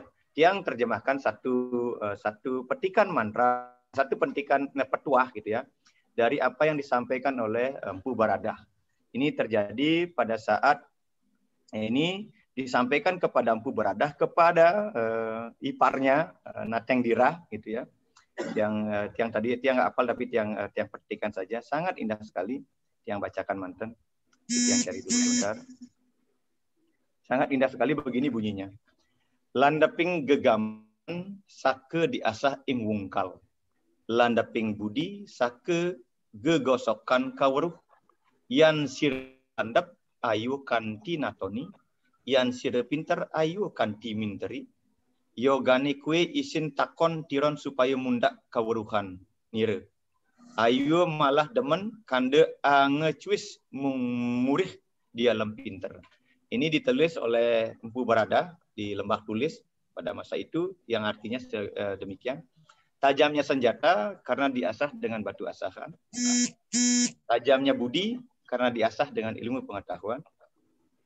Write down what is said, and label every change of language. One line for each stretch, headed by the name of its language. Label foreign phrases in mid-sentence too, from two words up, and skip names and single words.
Indonesian: Yang terjemahkan satu petikan mantra, satu petikan petuah gitu ya, dari apa yang disampaikan oleh Empu Baradah. Ini terjadi pada saat ini disampaikan kepada Empu Baradah kepada iparnya Nateng Dirah gitu ya. Yang tadi tiang nggak hafal tapi tiang petikan saja, sangat indah sekali. Tiang bacakan manten, tiang cari dulu sebentar. Sangat indah sekali, begini bunyinya.
Javanese: Landaping gegaman sake diasah ing wungkal. Landaping budi sake gegosokan kawruh. Yan sir landap ayu kanti natoni. Yan sir pinter ayu kanti minteri. Yogane kue isin takon tiron supaya mundak kawruhan nire. Ayu malah demen kande angecuis murih dia lem pinter.
Indonesian: Ini ditulis oleh Empu Baradah di Lembah Tulis pada masa itu, yang artinya demikian. Tajamnya senjata karena diasah dengan batu asahan. Tajamnya budi karena diasah dengan ilmu pengetahuan.